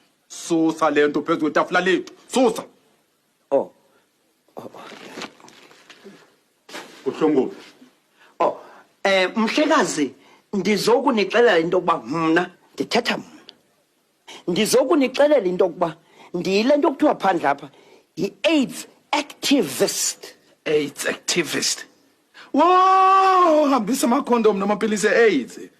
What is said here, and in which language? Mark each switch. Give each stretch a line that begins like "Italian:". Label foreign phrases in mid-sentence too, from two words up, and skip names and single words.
Xhosa: Susa lento phezulu kwetafula lethu. Susa. Oh. Uhlunguphi? Oh, mhlekazi, ndizokunixelela into yokuba mna ndithetha mna. Ndizokunixelela into yokuba ndiyile nto kuthiwa phandle apha yi-
English: AIDS activist. AIDS activist.
Xhosa: Wow, hambisa amakhondom namapilisi e-AIDS.